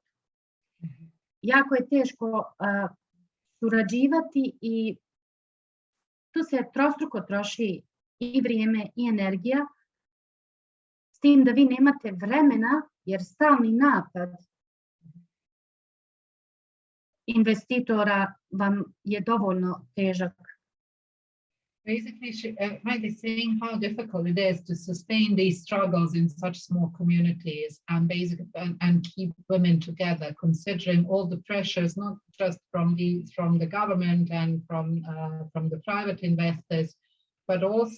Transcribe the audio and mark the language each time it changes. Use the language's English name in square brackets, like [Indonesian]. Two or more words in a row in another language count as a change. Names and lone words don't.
[Croatian] Jako je teško surađivati i tu se trostruko troši i vrijeme i energija, s tim da vi nemate vremena jer stalni napad investitora vam je dovoljno težak. [English] Basically, she might be saying how difficult it is to sustain these struggles in such small communities and keep women together, considering all the pressures, not just from the government and from the private investors, but also